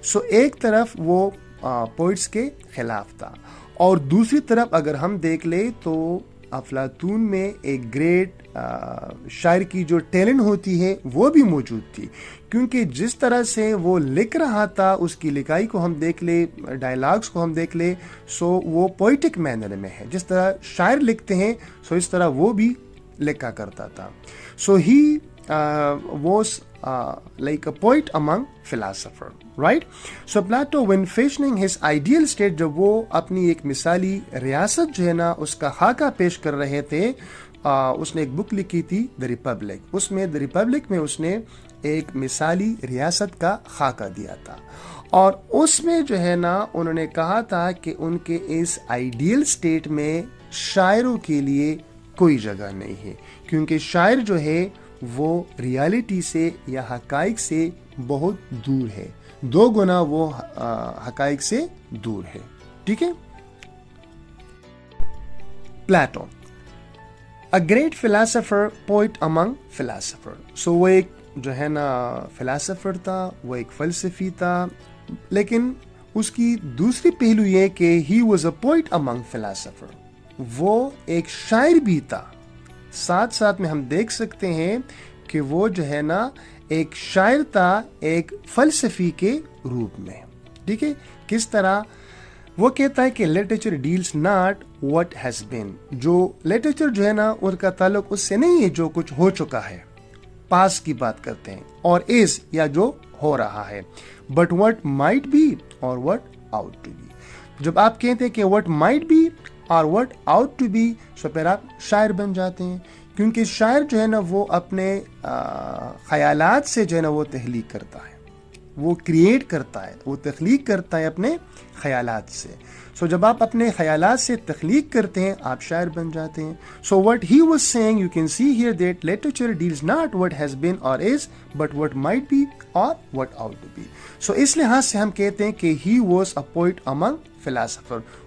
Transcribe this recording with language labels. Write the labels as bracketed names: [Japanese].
[Urdu] ایک طرف وہ پوئٹس کے خلاف تھا, اور دوسری طرف اگر ہم دیکھ لیں تو افلاطون میں ایک گریٹ شاعر کی جو ٹیلنٹ ہوتی ہے وہ بھی موجود تھی, کیونکہ جس طرح سے وہ لکھ رہا تھا, اس کی لکھائی کو ہم دیکھ لیں, ڈائلاگس کو ہم دیکھ لیں, وہ پوئٹک مینر میں ہے. جس طرح شاعر لکھتے ہیں اس طرح وہ بھی لکھا کرتا تھا. [English] He was like a poet among philosopher, right? Plato when fashioning his ideal state, [Urdu] جب وہ اپنی ایک مثالی ریاست جو ہے نا اس کا خاکہ پیش کر رہے تھے, اس نے ایک بک لکھی تھی دی ریپبلک. اس میں دی ریپبلک میں اس نے ایک مثالی ریاست کا خاکہ دیا تھا, اور اس میں جو ہے نا انہوں نے کہا تھا کہ ان کے اس آئیڈیل اسٹیٹ میں شاعروں کے لیے کوئی جگہ نہیں ہے, کیونکہ شاعر جو ہے وہ ریالٹی سے یا حقائق سے بہت دور ہے, 2 گنا وہ حقائق سے دور ہے. ٹھیک ہے. [English] Plato, a great philosopher, poet among philosophers. [Urdu] So وہ ایک جو ہے نا فلاسفر تھا, وہ ایک فلسفی تھا, لیکن اس کی دوسری پہلو یہ کہ [English] he was a poet among philosophers. [Urdu] وہ ایک شاعر بھی تھا. ساتھ ساتھ میں ہم دیکھ سکتے ہیں کہ وہ جو ہے نا ایک شاعر تھا ایک فلسفی کے روپ میں. ٹھیک ہے. کس طرح وہ کہتا ہے کہ [English] Literature deals not what has been. [Urdu] جو لٹریچر جو ہے نا ان کا تعلق اس سے نہیں ہے جو کچھ ہو چکا ہے, پاس کی بات کرتے ہیں, اور از یا جو ہو رہا ہے, [English] But what might be or what ought to be. [Urdu] جب آپ کہتے ہیں کہ [English] what might be or what ought to be, [Urdu] سو پھر آپ شاعر بن جاتے ہیں, کیونکہ شاعر جو ہے نا وہ اپنے خیالات سے جو ہے نا وہ تخلیق کرتا ہے, وہ کریٹ کرتا ہے, وہ تخلیق کرتا ہے اپنے خیالات سے. سو جب آپ اپنے خیالات سے تخلیق کرتے ہیں آپ شاعر بن جاتے ہیں. [English] So what he was saying, you can see here that literature deals not what has been or is, but what might be or what ought to be. [Urdu] سو اس لحاظ سے ہم کہتے ہیں کہ [English] he was a poet among philosophers.